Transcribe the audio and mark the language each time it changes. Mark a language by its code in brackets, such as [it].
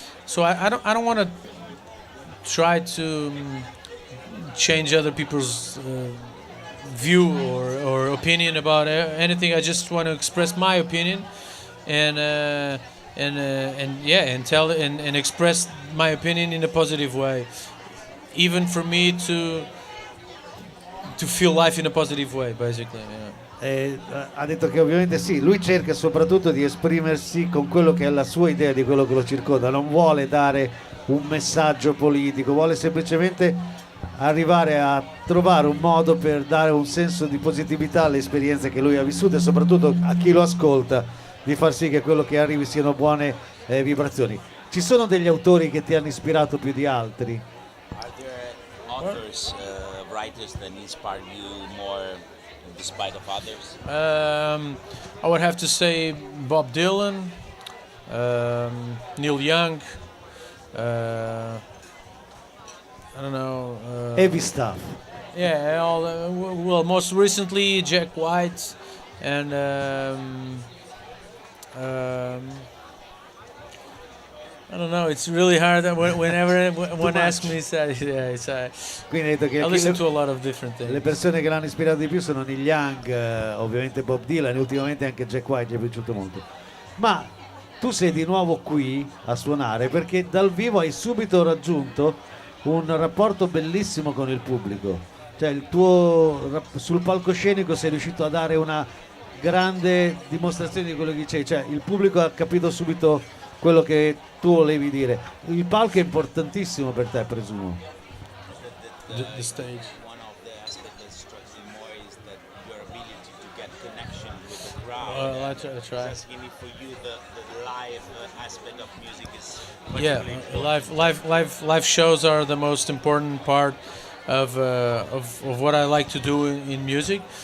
[en] So I don't want to try to change other people's view or opinion about anything. I just want to express my opinion, and tell and express my opinion in a positive way, even for me to feel life in a positive way, basically. [it] Ha detto che ovviamente sì, lui cerca soprattutto di esprimersi con quello che è la sua idea di quello che lo circonda, non vuole dare un messaggio politico, vuole semplicemente arrivare a trovare un modo per dare un senso di positività alle esperienze che lui ha vissuto, e soprattutto a chi lo ascolta di far sì che quello che arrivi siano buone vibrazioni. Ci sono degli autori che ti hanno ispirato più di altri? [en] Are there authors, writers that inspire you more despite of others? I would have to say Bob Dylan, Neil Young. I don't know. Heavy stuff. Yeah, well, most recently Jack White, and I don't know. It's really hard whenever one asks me. [it] Quindi ha detto che [en] I listen to a lot of different things. [it] le persone che l'hanno ispirato di più sono Neil Young, ovviamente Bob Dylan, e ultimamente anche Jack White, gli è piaciuto molto. Ma tu sei di nuovo qui a suonare perché dal vivo hai subito raggiunto un rapporto bellissimo con il pubblico, cioè il tuo sul palcoscenico sei riuscito a dare una grande dimostrazione di quello che dicevi, cioè il pubblico ha capito subito quello che tu volevi dire. Il palco è importantissimo per te, presumo. [en] The stage. One of the aspects that strikes me more is that your ability to get connection with the crowd. I try. Sasquini, for you, the live aspect of music is Yeah, particularly live shows are the most important part of what I like to do in music.